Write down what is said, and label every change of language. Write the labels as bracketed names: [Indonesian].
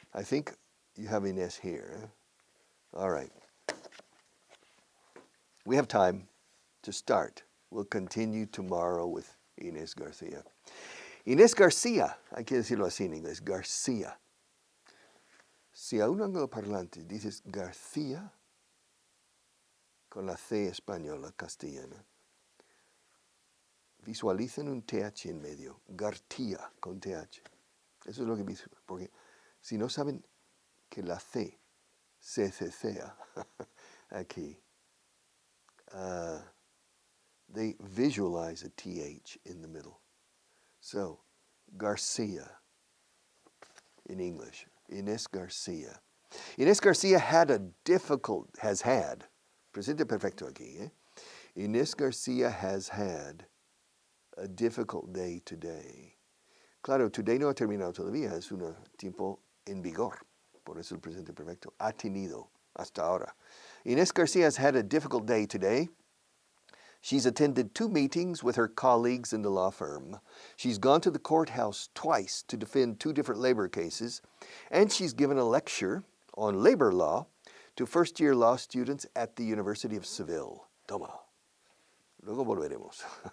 [English] I think you have Inés here. Eh? All right. We have time to start. We'll continue tomorrow with Inés Garcia. [Spanish] Inés Garcia, hay que decirlo así en inglés, Garcia. Si a un angloparlante dices García, con la C española, castellana, visualicen un TH en medio, García con TH. Eso es lo que visualicen, porque si no saben que la C se cecea aquí, [English] they visualize a TH in the middle. So, Garcia in English, Inés Garcia. Inés Garcia has had, [Spanish] presente perfecto aquí, eh? [English] Inés Garcia has had a difficult day today. [Spanish] Claro, today no ha terminado todavía, es un tiempo en vigor, por eso el presente perfecto. Ha tenido hasta ahora. [English] Inés Garcia has had a difficult day today. She's attended 2 meetings with her colleagues in the law firm. She's gone to the courthouse twice to defend 2 different labor cases, and she's given a lecture on labor law to first-year law students at the University of Seville. [Spanish] Toma. Luego volveremos.